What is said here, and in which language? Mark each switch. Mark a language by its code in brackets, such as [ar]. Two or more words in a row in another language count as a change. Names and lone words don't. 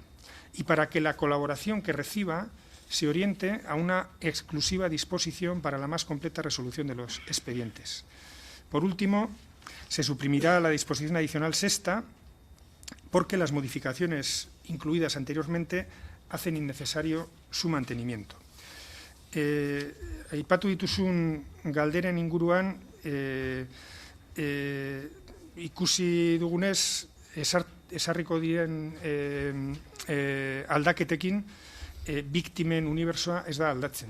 [es] Y para que la colaboración que reciba se oriente a una exclusiva disposición para la más completa resolución de los expedientes. Por último, se suprimirá la disposición adicional sexta, porque las modificaciones incluidas anteriormente hacen innecesario su mantenimiento. [eu] Aipatu dituzun galderen inguruan, ikusi dugunez, esarriko diren aldaketekin, biktimen unibertsoa ez da aldatzen.